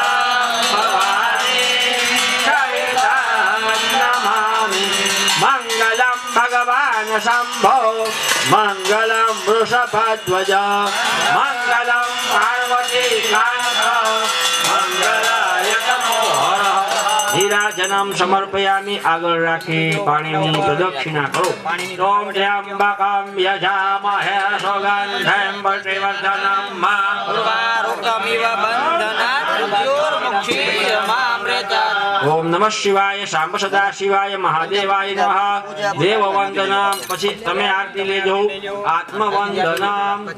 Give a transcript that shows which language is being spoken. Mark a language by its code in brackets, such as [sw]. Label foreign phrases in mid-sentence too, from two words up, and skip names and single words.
[sa] મંગલ शम्भो मङ्गलं वृषभध्वज मङ्गलं पार्वती मंगलाय नमो हर नीराजनम समर्पयामि [gu] આગળ રાખી પાણીની પ્રદક્ષિણા કરો [sa] ઓમ ત્ર્યંબકમ યજામહે સુગંધમ પુષ્ટિવર્ધનમ ઉર્વારુકમિવ બંધનાत् મૃત્યોર્મુક્ષીયમામૃતાत् ઓમ નમઃ શિવાય શાંબ સદા શિવાય મહાદેવાય નમઃ દેવ વંદનમ [gu] પછી તમે આરતી લેજો [sa] આત્મવંદનમ